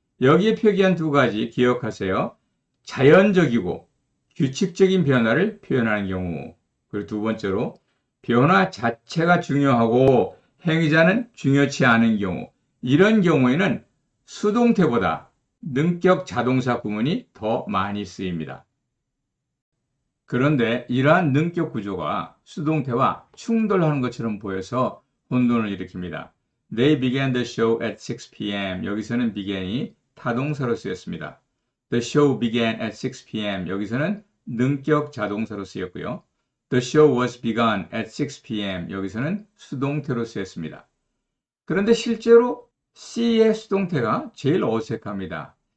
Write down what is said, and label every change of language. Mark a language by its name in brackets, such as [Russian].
[Korean] 여기에 표기한 2가지 기억하세요. 자연적이고 규칙적인 변화를 표현하는 경우, 그리고 2번째로 변화 자체가 중요하고 행위자는 중요치 않은 경우, 이런 경우에는 수동태보다 능격 자동사 구문이 더 많이 쓰입니다. 그런데 이러한 능격 구조가 수동태와 충돌하는 것처럼 보여서 혼돈을 일으킵니다. [English] They began the show at 6 p.m. [Korean] 여기서는 began이 타동사로 쓰였습니다. [English] The show began at 6 p.m. [Korean] 여기서는 능격 자동사로 쓰였고요. [English] The show was begun at 6 p.m. [Korean] 여기서는 수동태로 쓰였습니다. 그런데 실제로 C의 수동태가 제일 어색합니다.